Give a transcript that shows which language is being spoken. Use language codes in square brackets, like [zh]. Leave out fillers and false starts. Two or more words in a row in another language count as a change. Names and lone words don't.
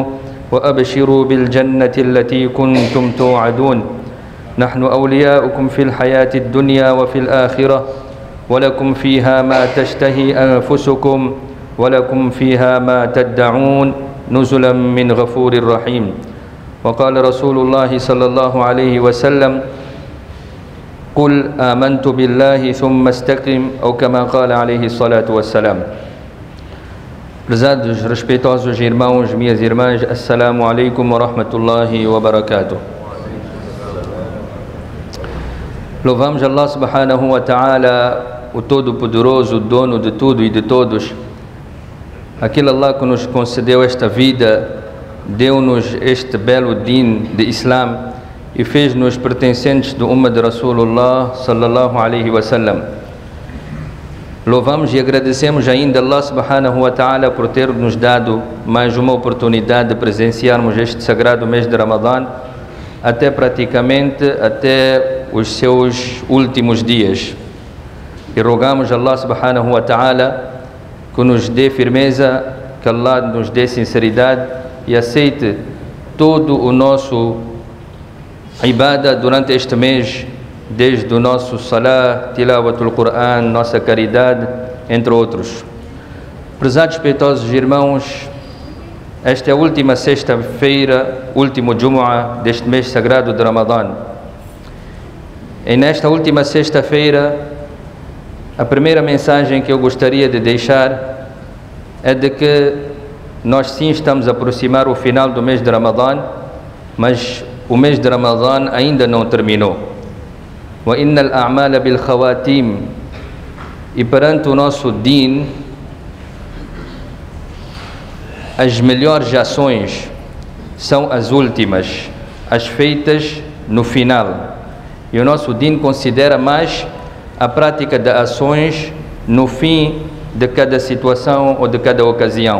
[ar] وأبشروا بالجنة التي كنتم توعدون نحن أولياؤكم في الحياة الدنيا وفي الآخرة ولكم فيها ما تشتهي أنفسكم ولكم فيها ما تدعون نزلا من غفور رحيم وقال رسول الله صلى الله عليه وسلم قل آمنت بالله ثم استقم أو كما قال عليه الصلاة والسلام. [pt] Prezados, respeitosos irmãos, minhas irmãs, [ar] السلام عليكم ورحمة الله وبركاته. [pt] Louvamos Allah [ar] سبحانه وتعالى, [pt] o Todo-Poderoso, o dono de tudo e de todos. Aquele Allah que nos concedeu esta vida, deu-nos este belo din de Islam e fez-nos pertencentes do Ummah de [ar] رسول الله صلى الله عليه وسلم. [pt] Louvamos e agradecemos ainda Allah [ar] سبحانه وتعالى [pt] por ter nos dado mais uma oportunidade de presenciarmos este sagrado mês de Ramadã até os seus últimos dias. E rogamos a Allah [ar] سبحانه وتعالى [pt] que nos dê firmeza, que Allah nos dê sinceridade e aceite todo o nosso ibadah durante este mês, desde o nosso salah, [ar] تلاوة القرآن, [pt] nossa caridade, entre outros. Prezados respeitosos irmãos, esta é a última sexta-feira, último Jumu'ah deste mês sagrado de Ramadã. E nesta última sexta-feira, a primeira mensagem que eu gostaria de deixar é de que nós sim estamos a aproximar o final do mês de Ramadã, mas o mês de Ramadã ainda não terminou. [ar] وإن الأعمال بالخواتيم, [pt] e perante o nosso din, as melhores ações são as últimas, as feitas no final. E o nosso din considera mais a prática de ações no fim de cada situação ou de cada ocasião.